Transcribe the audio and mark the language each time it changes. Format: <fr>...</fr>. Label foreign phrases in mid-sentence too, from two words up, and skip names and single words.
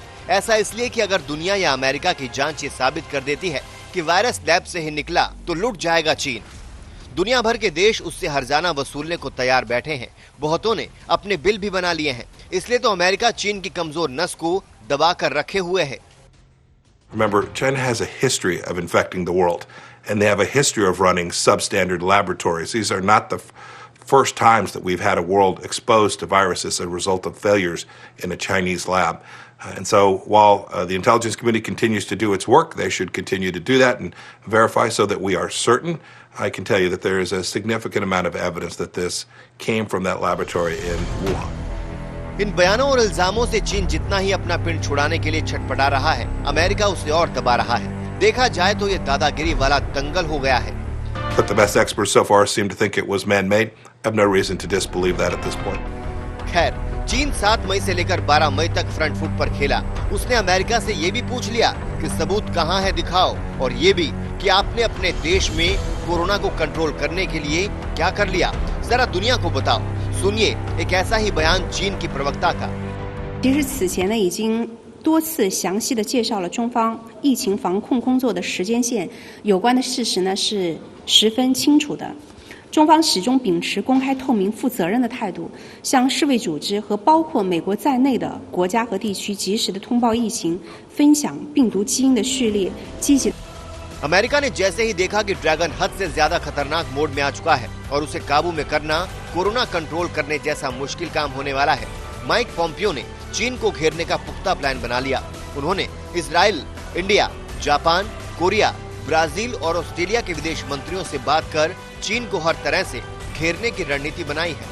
<hi>ऐसा इसलिए कि अगर दुनिया या अमेरिका की जांच ये साबित कर देती है कि वायरस लैब से ही निकला तो लुट जाएगा चीन। दुनिया भर के देश उससे हर्जाना वसूलने को तैयार बैठे हैं। बहुतों ने अपने बिल भी बना लिए हैं। इसलिए तो अमेरिका चीन की कमजोर नस को दबा कर रखे हुए है।</hi> <en>Remember, China has a history of infecting the world, and they have a history of running substandard laboratories. These are not the first times that we've had a world exposed to viruses as a result of failures in a Chinese lab. And so while the intelligence community continues to do its work, they should continue to do that and verify so that we are certain. I can tell you that there is a significant amount of evidence that this came from that laboratory in Wuhan.</en> <hi>इन बयानों और इल्जामों से चीन जितना ही अपना पिंड छुड़ाने के लिए छटपटा रहा है, अमेरिका उसे और दबा रहा है। देखा जाए तो ये दादागिरी वाला दंगल हो गया है।</hi> <en>But the best experts so far seem to think it was man-made. I have no reason to disbelieve that at this point.</en> <hi>खैर, चीन 7 मई से लेकर 12 मई तक</hi> <en>front foot</en> <hi>पर खेला। उसने अमेरिका से ये भी पूछ लिया कि सबूत कहाँ है दिखाओ, और ये भी कि आपने अपने देश में कोरोना को कंट्रोल करने के लिए क्या कर लिया, जरा दुनिया को बताओ। सुनिए एक ऐसा ही बयान चीन की प्रवक्ता का।</hi> <zh>其实此前呢已经多次详细的介绍了中方疫情防控工作的时间线，有关的事实呢是十分清楚的。中方始终秉持公开、透明、负责任的态度，向世卫组织和包括美国在内的国家和地区及时的通报疫情，分享病毒基因的序列，积极。</zh> <hi>अमेरिका ने जैसे ही देखा कि ड्रैगन हद से ज्यादा खतरनाक मोड में आ चुका है और उसे काबू में करना कोरोना कंट्रोल करने जैसा मुश्किल काम होने वाला है, माइक पोम्पियो ने चीन को घेरने का पुख्ता प्लान बना लिया। उन्होंने इजराइल, इंडिया, जापान, कोरिया, ब्राजील और ऑस्ट्रेलिया के विदेश मंत्रियों से बात कर चीन को हर तरह से घेरने की रणनीति बनाई है।</hi>